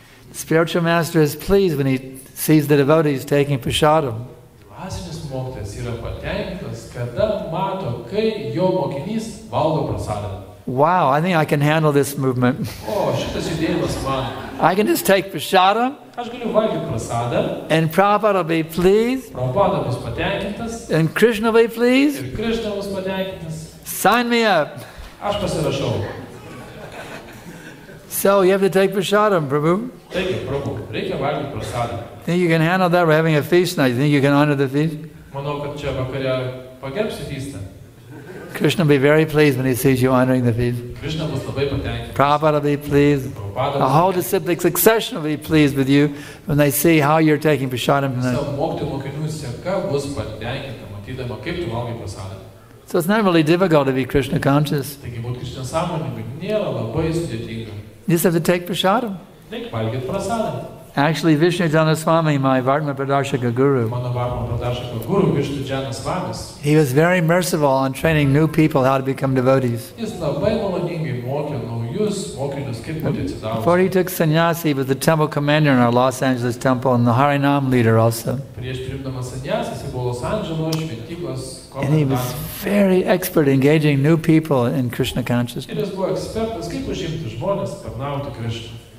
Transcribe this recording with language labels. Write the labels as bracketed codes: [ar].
[en] The spiritual master is pleased when he sees the devotees taking prasadam. [lt] Dvasinis mokytojas yra patenkintas, kada mato, kai jo mokinys valgo prasadą. [en] Wow, I think I can handle this movement. [lt] O, šitas judėjimas man. [en] I can just take prasadam. [lt] Aš galiu valgyti prasadą. [en] And Prabhupada will be pleased. [lt] Prabhupada bus patenkintas. [en] And Krishna will be pleased. [lt] Ir Krishna bus patenkintas. [en] Sign me up. [lt] Aš pasirašau. [en] So you have to take prasadam, Prabhu. [lt] Taigi, Prabhu, reikia valgyti prasadą. [en] Think you can handle that? We're having a feast night. You think you can honor the feast? [lt] Manau, kad čia vakare pagerbsi feastą. [en] Krishna will be very pleased when he sees you honoring the feast. [lt] Krishna bus labai patenkintas. [en] Prabhupada will be pleased. [lt] Prabhupada [en] The whole disciplic succession will be pleased with you when they see how you're taking prasadam from them. [lt] Savo mokytojų mokinių seka bus patenkinta, matydama, kaip tu valgai prasadą. [en] So it's not really difficult to be Krishna conscious. [lt] Taigi, būti Krishna sąmoningu nėra labai sudėtinga. [en] You just have to take prasadam. [lt] Reikia valgyti prasadą. [en] Actually, Vishnu Swami, my Varna Pradashaka guru, [lt] Mano Varna Pradashaka guru, Vishnu Swamis, [en] he was very merciful on training new people how to become devotees. [lt] jis labai maloningai mokė naujus mokinius, kaip būti [en] Before [lt] atsidavus. [en] he took sannyasi, he was the temple commander in our Los Angeles temple and the Harinam leader also. [lt] Prieš priimdamas sannyasą, jis buvo Los Andželo šventyklos [en] And he was [lt] komendantas. [en] very expert engaging new people in Krishna consciousness. [lt] Ir jis buvo ekspertas, kaip užimti žmonės, tarnauti Krishna.